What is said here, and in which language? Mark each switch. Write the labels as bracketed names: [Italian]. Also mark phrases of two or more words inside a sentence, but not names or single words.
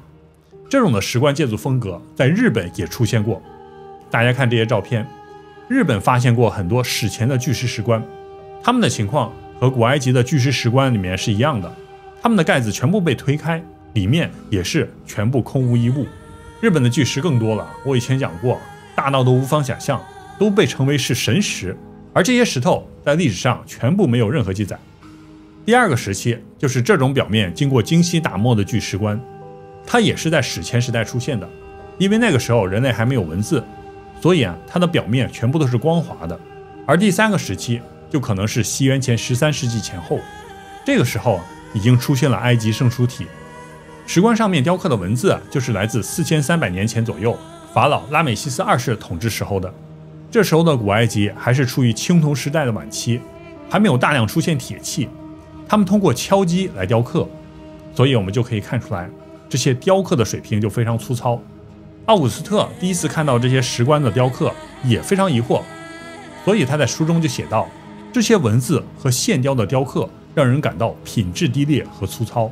[Chinese] 這種的石棺建築風格在日本也出現過。大家看這些照片，日本發現過很多史前的巨石石棺， 他們的情況和古埃及的巨石石棺裡面是一樣的，他們的蓋子全部被推開，裡面也是全部空无一物。日本的巨石更多了，我以前講過，大到都無法想象，都被稱為是神石，而這些石頭在歷史上全部沒有任何記載。第二個時期就是這種表面經過精細打磨的巨石棺，它也是在史前時代出現的，因為那個時候人類還沒有文字，所以它的表面全部都是光滑的。而第三個時期就可能是西元前13世紀前後，這個時候已經出現了埃及聖書體，石棺上面雕刻的文字就是來自4300年前左右法老拉美西斯2世統治時候的。這時候的古埃及還是處於青銅時代的晚期，還沒有大量出現鐵器，他們通過敲擊來雕刻，所以我們就可以看出来這些雕刻的水平就非常粗糙。奧古斯特第一次看到這些石棺的雕刻也非常疑惑，所以他在書中就寫道，這些文字和線雕的雕刻讓人感到品質低劣和粗糙。